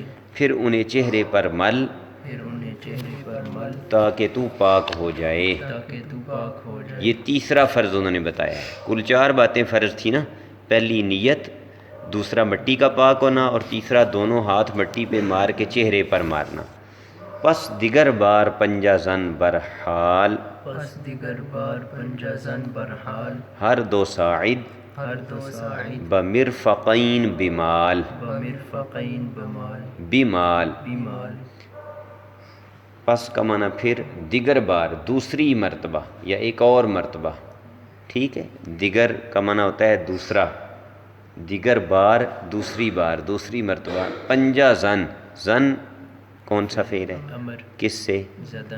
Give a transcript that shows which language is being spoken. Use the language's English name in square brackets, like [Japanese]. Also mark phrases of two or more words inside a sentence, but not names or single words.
[Urdu] پھر انہیں چہرے پر مل، پھر انہیں چہرے پر مل، تاکہ تو پاک ہو جائے۔ تاکہ تو پاک ہو جائے۔ یہ تیسرا فرض انہوں نے بتایا ہے، کل 4 باتیں فرض تھی نا، پہلی نیت، دوسرا مٹی کا پاک ہونا، اور تیسرا دونوں ہاتھ مٹی پہ مار کے چہرے پر مارنا۔ [Persian] پس دیگر بار پنجہ زن برحال، پس دیگر بار پنجہ زن برحال، ہر 2 ساعد، ہر 2 ساعد، بمرفقین بمال، بمرفقین بمال، بمال، بمال، [Urdu] پس کا معنی پھر، [Persian] دیگر بار [Urdu] دوسری مرتبہ یا ایک اور مرتبہ، ٹھیک ہے؟ دیگر کا معنی ہوتا ہے دوسرا، [Persian] دیگر بار [Urdu] دوسری بار، دوسری مرتبہ، [Persian] پنجہ زن، [Urdu] زن کون سا فعل ہے؟ امر، کس سے؟ زدن،